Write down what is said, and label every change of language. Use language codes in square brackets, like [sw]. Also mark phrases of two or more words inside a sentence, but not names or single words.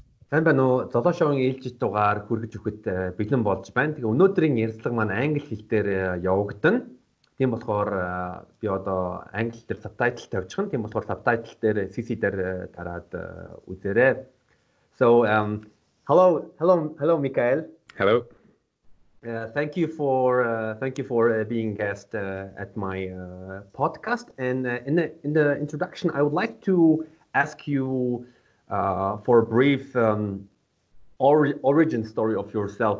[mn] Сайн байна уу? Zolo Show-ийн ээлжид дугаар хүргэж өгөхөд бэлэн болж байна. Тэгээ өнөөдрийн ярилцлага маань англи хэл дээр явагдана. Тийм болохоор би одоо англи дээр subtitle тавьчихна. Тийм болохоор subtitle дээр CC дээр дараад үзээрэй. [en] So hello Mikael. Hello. Thank you for being guest at my podcast. And in the introduction, I would like to ask you for a brief origin story of yourself.